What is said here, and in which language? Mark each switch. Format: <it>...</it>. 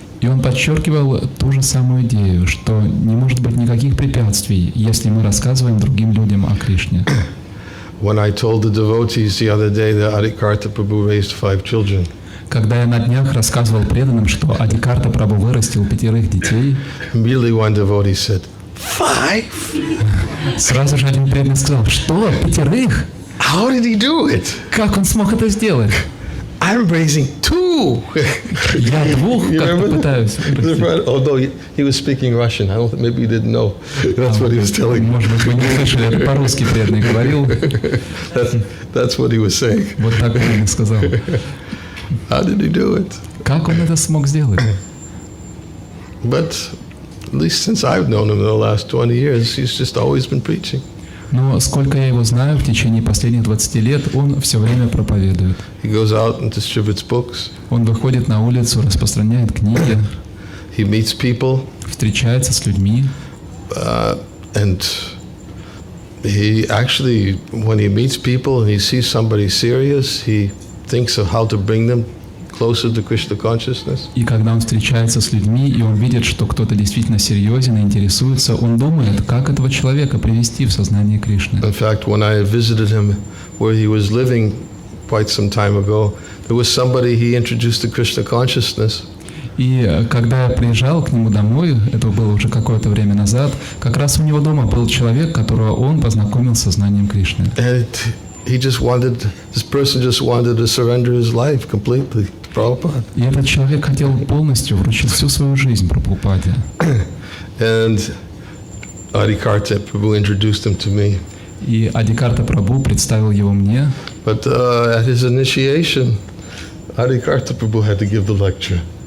<ru>И он подчеркивал ту же самую идею, что не может быть никаких препятствий, если мы рассказываем другим людям о Кришне.</ru> <en>When I told the devotees the other day that Adikarta Prabhu raised 5 children,</en> <ru>Когда я на днях рассказывал преданным, что Адикарта Прабху вырастил 5 детей,</ru> <en>immediately one devotee said, 5?</en> <ru>сразу же один преданный сказал, что, 5?</ru> <en>How did he do it?</en> <ru>Как он смог это сделать?</ru> <en>I'm raising 2.</en> <ru>Я 2 как-то пытаюсь вырастить.</ru> <en>Although he was speaking Russian, I don't think, maybe he didn't know. That's what he was telling me.</en> <ru>Может быть, вы не слышали, это по-русски преданный говорил.</ru> <en>That's what he was saying.</en> <ru>Вот так преданный сказал.</ru> <en>How did he do it?</en> <ru>Как он это смог сделать?</ru> <en>But at least since I've known him in the last 20 years, he's just always been preaching.</en> <ru>Но сколько я его знаю, в течение последних 20 лет он все время проповедует.</ru> <en>He goes out and distributes books.</en> <ru>Он выходит на улицу, распространяет книги,</ru> <en>He meets people,</en> <ru>встречается с людьми.</ru> <en>and he actually, when he meets people and he sees somebody serious, he thinks of how to bring them closer to Krishna consciousness.</en> <ru>И когда он встречается с людьми, и он видит, что кто-то действительно серьезен и интересуется, он думает, как этого человека привести в сознание Кришны.</ru> <en>In fact, when I visited him where he was living quite some time ago, there was somebody he introduced to Krishna consciousness.</en> <ru>И когда я приезжал к нему домой, это было уже какое-то время назад, как раз у него дома был человек, которого он познакомил с сознанием Кришны.</ru> <en>And this person just wanted to surrender his life completely to Prabhupada.</en> <ru>И этот человек хотел полностью вручить всю свою жизнь Прабхупаде.</ru> <en>And Adikarta Prabhu introduced him to me.</en> <ru>И Адикарта Прабху представил его мне.</ru> <en>But at his initiation, Adikarta Prabhu had to give the lecture.</en>